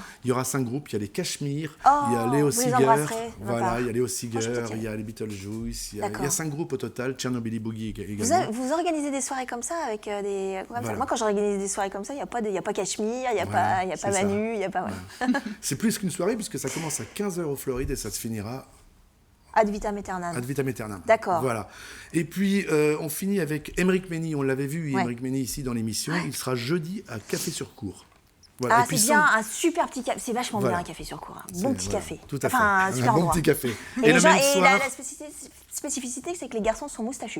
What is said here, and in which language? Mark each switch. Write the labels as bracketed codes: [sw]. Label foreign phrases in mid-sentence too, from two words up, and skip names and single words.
[fr] Il y aura 5 groupes, il y a les Cachemire, il y a Léo Seeger, il y a Léo Seeger, il y a les Beetlejuice, il y a 5 groupes au total, Tchernobyl Boogie également. Vous organisez des soirées comme ça avec des... Moi, quand j'organise des soirées comme ça, il n'y a pas Cachemire, il n'y a pas Manu, il n'y a pas... C'est plus qu'une soirée, puisque ça commence à 15h au Floride et ça se finira... [la] Ad vitam aeternam. Ad vitam aeternam. [fr] D'accord. Voilà. Et puis, on finit avec Émeric Mény. On l'avait vu, Émeric Mény, ici dans l'émission. Il sera jeudi à Café-sur-Cour. Voilà. C'est bien, un super petit café. C'est vachement bien un café sur cour. Un bon petit café. Tout à fait. Un super bon petit café. Et le même soir... la spécificité, c'est que les garçons sont moustachus.